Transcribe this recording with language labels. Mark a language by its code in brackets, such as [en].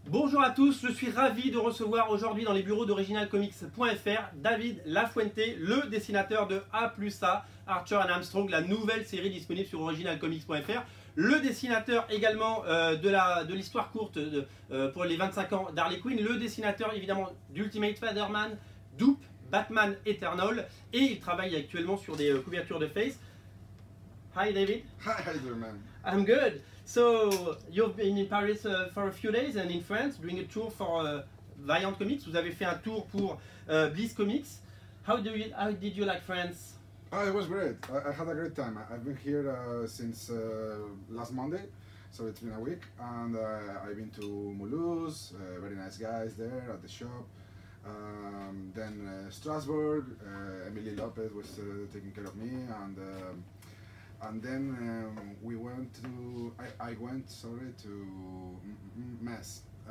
[fr] Bonjour à tous, je suis ravi de recevoir aujourd'hui dans les bureaux d'originalcomics.fr David Lafuente, le dessinateur de A+A, Archer and Armstrong, la nouvelle série disponible sur originalcomics.fr. Le dessinateur également de l'histoire courte pour les 25 ans d'Harley Quinn, le dessinateur évidemment d'Ultimate Spider-Man, Doop, Batman Eternal, et il travaille actuellement sur des couvertures de Face. [en] Hi David. Hi, how you doing, man? I'm good. So you've been in Paris for a few days and in France doing a tour for Valiant Comics. [fr] Vous avez fait un tour pour Bliss Comics. [en] How did you like France? Oh, it was great. I had a great time. I've been here since last Monday, so it's been a week, and I've been to Mulhouse, very nice guys there at the shop. Then Strasbourg, Emily Lopez was taking care of me, and then we went to, I went to Metz.